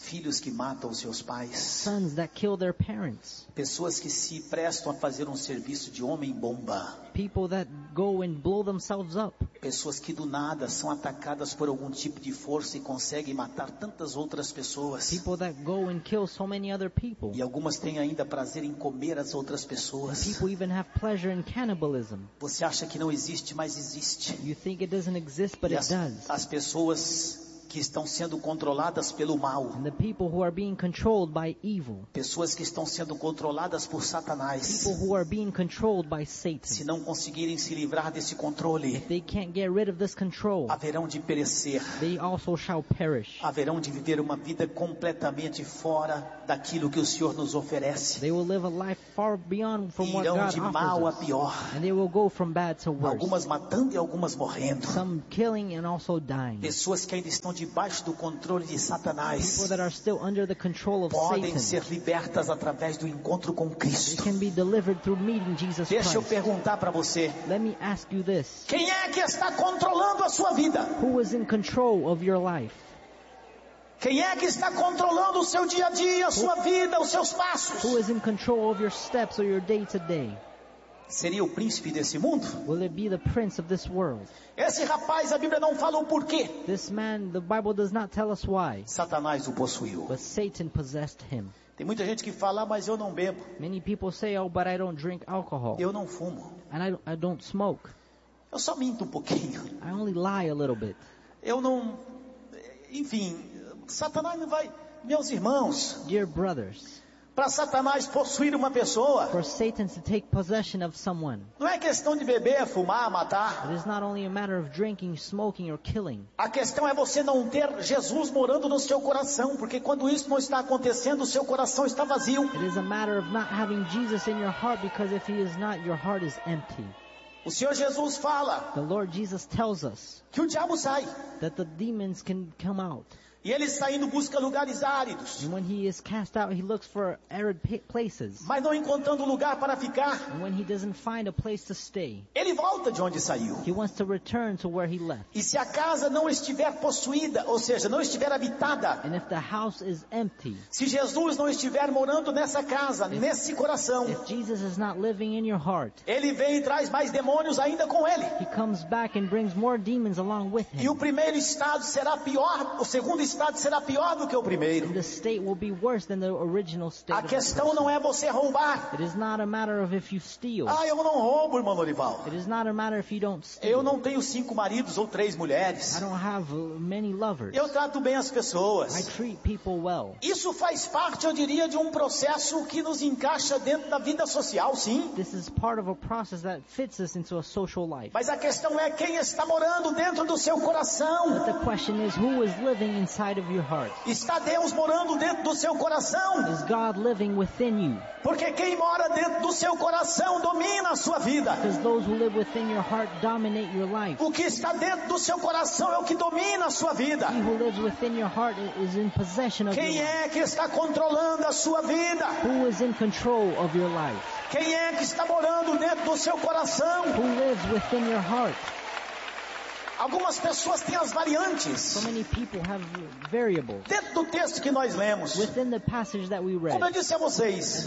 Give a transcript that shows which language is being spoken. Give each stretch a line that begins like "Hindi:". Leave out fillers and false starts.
Portuguese: Filhos que matam seus pais.
English: Sons that kill their parents.
Portuguese: Pessoas que se prestam a fazer um serviço de homem-bomba.
English: People that go and blow themselves up.
Portuguese: Pessoas que do nada são atacadas por algum tipo de força e conseguem matar tantas outras pessoas.
English: People that go and kill so many other people.
Portuguese: E algumas têm ainda prazer em comer as outras pessoas.
English: And people even have pleasure in cannibalism.
Portuguese: Você acha que não existe, mas existe.
English: You think it doesn't exist, but it does.
Portuguese: As pessoas que estão sendo controladas pelo mal.
English: And the people who are being controlled by evil.
Portuguese: Pessoas que estão sendo controladas por Satanás.
English: People who are being controlled by Satan.
Portuguese: Se não conseguirem se livrar desse controle,
English: if they can't get rid of this control,
Portuguese: haverão de perecer.
English: They also shall perish.
Portuguese: Haverão de viver uma vida completamente fora daquilo que o Senhor nos oferece.
English: They will live a life far beyond from what God offers.
Portuguese: Irão de mal a pior.
English: And they will go from bad to worse.
Portuguese: Algumas matando e algumas morrendo.
English: Some killing and also dying.
Portuguese: Pessoas que ainda estão debaixo do controle de Satanás.
English: People that are still under the control of
Portuguese: podem
English: Satan.
Portuguese: Ser libertas através do encontro com Cristo.
English: They can be delivered through meeting Jesus Christ.
Portuguese: Deixa eu perguntar para você.
English: Let me ask you this.
Portuguese: Quem é que está controlando a sua vida?
English: Who is in control of your life?
Portuguese: Quem é que está controlando o seu dia a dia, a sua vida, os seus passos?
English: Who is in control of your steps or your day to day?
Portuguese: Seria o príncipe desse mundo?
English: Will it be the prince of this world?
Portuguese: Esse rapaz, a Bíblia não fala o porquê.
English: This man, the Bible does not tell us why.
Portuguese: Satanás o possuiu.
English: But Satan possessed him.
Portuguese: Tem muita gente que fala, mas eu não bebo.
English: Many people say, oh, but I don't drink alcohol.
Portuguese: Eu não fumo.
English: And I don't smoke.
Portuguese: Eu só minto um pouquinho.
English: I only lie a little bit.
Portuguese: Eu não, enfim. Satanás não vai, meus irmãos.
English: Dear brothers.
Portuguese: Para Satanás possuir uma pessoa.
English: For Satan to take possession of someone.
Portuguese: Não é questão de beber, fumar, matar.
English: It is not only a matter of drinking, smoking or killing.
Portuguese: A questão é você não ter Jesus morando no seu coração, porque quando isso não está acontecendo, o seu coração está vazio.
English: It is a matter of not having Jesus in your heart, because if he is not, your heart is empty.
Portuguese: O Senhor Jesus fala.
English: The Lord Jesus tells us.
Portuguese: Que o diabo sai.
English: That the demons can come out.
Portuguese: E ele saindo busca lugares áridos.
English: And when he is cast out, he looks for arid places.
Portuguese: Mas não encontrando lugar para ficar.
English: And when he doesn't find a place to stay.
Portuguese: Ele volta de onde saiu.
English: He wants to return to where he left.
Portuguese: E se a casa não estiver possuída, ou seja, não estiver habitada.
English: And if the house is empty.
Portuguese: Se Jesus não estiver morando nessa casa, nesse coração.
English: If Jesus is not living in your heart.
Portuguese: Ele vem e traz mais demônios ainda com ele.
English: He comes back and brings more demons along with him.
Portuguese: E o primeiro estado será pior, o segundo estado será pior do que o primeiro.
English: The state will be worse than the original state.
Portuguese: A questão não é você roubar.
English: It is not a matter of if you steal.
Portuguese: Ah, eu não roubo, irmão Lorival.
English: It is not a matter if you don't steal.
Portuguese: Eu não tenho cinco maridos ou três mulheres.
English: I don't have many lovers.
Portuguese: Eu trato bem as pessoas.
English: I treat people well.
Portuguese: Isso faz parte, eu diria, de um processo que nos encaixa dentro da vida social, sim.
English: This is part of a process that fits us into a social life.
Portuguese: Mas a questão é quem está morando dentro do seu coração.
English: But the question is who is living inside inside of your heart?
Portuguese: Está Deus morando dentro do seu coração?
English: Is God living within you?
Portuguese: Porque quem mora dentro do seu coração domina a sua vida.
English: Because those who live within your heart dominate your life.
Portuguese: O que está dentro do seu coração é o que domina a sua vida.
English: He who lives within your heart is in possession of
Portuguese: quem
English: your
Portuguese: é life. Que está controlando a sua vida?
English: Who is in control of your life?
Portuguese: Quem é que está morando dentro do seu coração?
English: Who lives within your heart?
Portuguese: Algumas pessoas têm as variantes.
English: So many people have variables.
Portuguese: Dentro do texto que nós lemos.
English: Within the passage that we read.
Portuguese: Como eu disse a vocês.